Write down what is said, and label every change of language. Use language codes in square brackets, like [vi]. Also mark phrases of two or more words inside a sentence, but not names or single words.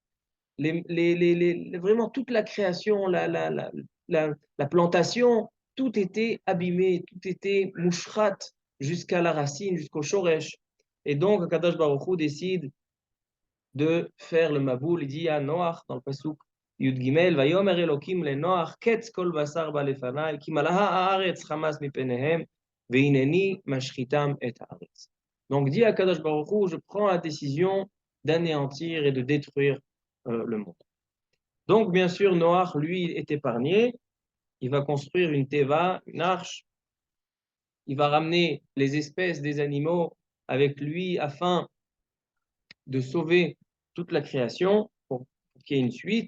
[fr] Vraiment toute la création, la plantation, tout était abîmé, tout était mouchrat jusqu'à la racine, jusqu'au shoresh. Et donc, [he] קדוש ברוך הוא [fr] décide de faire le maboul. Il dit à Noach dans le [he] פסוק יוד גימל, ויאמר אלקים לנח, קץ כל בשר בא לפני, כי מלאה הארץ חמס מפניהם, והנני משחיתם את הארץ. [fr] Donc dit à [he] קדוש ברוך הוא, [fr] je prends la décision d'anéantir et de détruire le monde. Donc bien sûr, Noach, lui, est épargné. Il va construire une teva, une arche. Il va ramener les espèces des animaux avec lui afin de sauver toute la création pour qu'il y ait une suite.